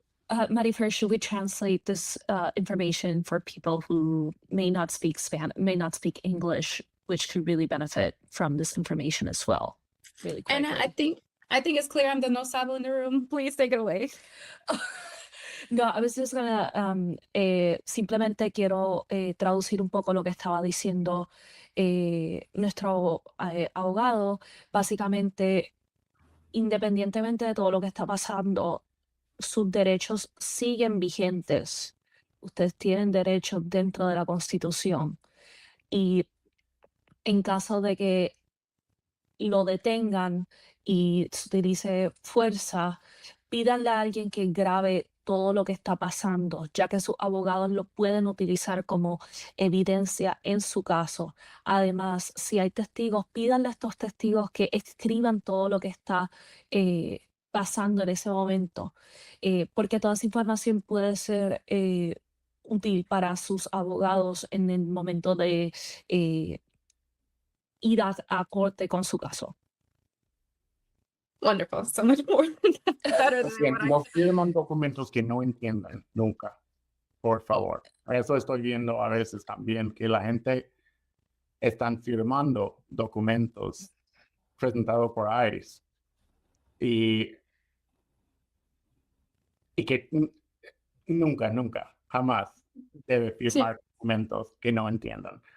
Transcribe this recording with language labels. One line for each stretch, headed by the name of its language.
English: Marifer, should we translate this information for people who may not speak Spanish, may not speak English, which could really benefit from this information as well? Really quickly. And I think it's clear I'm the
Spanish: no sabo
English: in the room. Please take it away. No, I was just gonna,
Spanish: simplemente quiero traducir un poco lo que estaba diciendo nuestro abogado. Básicamente, independientemente de todo lo que está pasando, sus derechos siguen vigentes. Ustedes tienen derechos dentro de la Constitución. Y en caso de que lo detengan y se utilice fuerza, pídanle a alguien que grabe todo lo que está pasando, ya que sus abogados lo pueden utilizar como evidencia en su caso. Además, si hay testigos, pídanle a estos testigos que escriban todo lo que está pasando en ese momento, porque toda esa información puede ser útil para sus abogados en el momento de ir a corte con su caso.
English: Wonderful. So much more better than what I
Spanish: No firman documentos que no entiendan nunca, por favor. Eso estoy viendo a veces también, que la gente están firmando documentos presentados por ICE y que nunca, jamás debe firmar documentos que no entiendan.